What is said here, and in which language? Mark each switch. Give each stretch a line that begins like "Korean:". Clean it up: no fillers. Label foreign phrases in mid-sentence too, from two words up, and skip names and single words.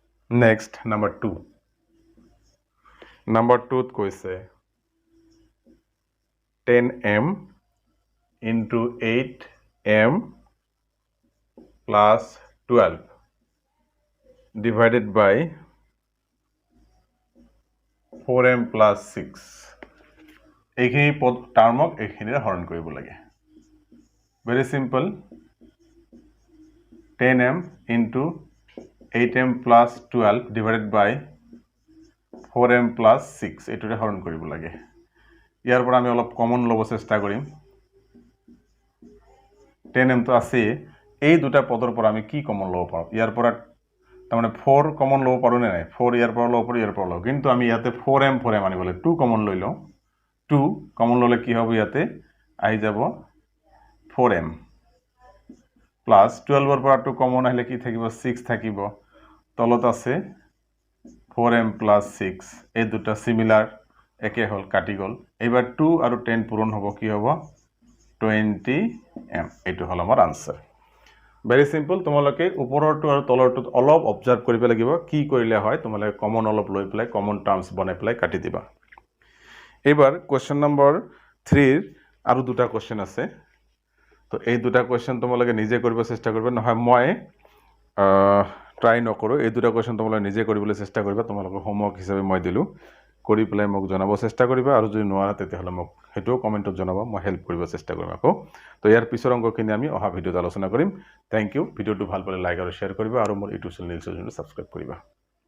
English: next number 2 number 2
Assamese: ত কৈছে
English: 10m into 8m plus 12 divided by 4m plus 6
Assamese: এইখিনি পদ টাৰ্মক এইখিনিৰে হৰণ কৰিব লাগে
English: very simple 10m into 8m plus 12 divided by 4m plus 6
Assamese: এইটোৰে হৰণ কৰিব লাগে ইয়াৰ পৰা আমি অলপ কমন ল'ব চেষ্টা কৰিম 10m তো আছে এই দুটা পদৰ পৰা আমি কি কমন ল'ব পাৰোঁ ইয়াৰ পৰা তাৰমানে 4 কমন ল'ব পাৰোঁ নে নাই 4 ইয়াৰ পৰা ল'ব পাৰোঁ ইয়াৰ পৰা ল'ব কিন্তু আমি ইয়াতে 4m আনিবলৈ 2 কমন লৈ লওঁ 2 কমন ল'লে কি হ'ব ইয়াতে আহি যাব
English: 4m plus 12
Assamese: ৰ পৰা 2 কমন আহিলে কি থাকিব 6 থাকিব তলত আছে
English: 4m plus 6
Assamese: এই দুটা সিমিলাৰ একে হল কাটি গল এবাৰ 2 আৰু 10 পূৰণ হ'ব কি হ'ব 20m এইটো হল আমাৰ আনসাৰ
English: very simple
Assamese: তোমালোকে ওপৰৰটো আৰু তলৰটো অলপ অবজাৰ্ভ কৰিব লাগিব কি কৰিলে হয় তোমালোকে কমন অলপ লৈ পেলাই
English: common terms
Assamese: বনাই পেলাই কাটি দিবা এবাৰ
English: question number 3
Assamese: আৰু দুটা কোৱেশ্চন আছে তো এই দুটা কোৱেশ্চন তোমালোকে নিজে কৰিব চেষ্টা কৰিবা নহয় মই ট্ৰাই নকৰো এই দুটা কোৱেশ্চন তোমালোকে নিজে কৰিবলৈ চেষ্টা কৰিবা তোমালোকৰ হোমৱৰ্ক হিচাপে মই দিলো কৰি পেলাই মোক জনাব চেষ্টা কৰিবা আৰু যদি নোৱাৰা তেতিয়াহলে মোক হেটো কমেন্টত জনাবা মই হেল্প কৰিব চেষ্টা কৰিম আকৌ তো ইয়াৰ পিছৰ অংকখিনি আমি অহা ভিডিওত আলোচনা কৰিম
English: thank you
Assamese: ভিডিওটো ভাল পালে লাইক আৰু শেয়াৰ কৰিবা আৰু মোৰ ইউটিউব চেনেল নিলছজনটো সাবস্ক্ৰাইব কৰিবা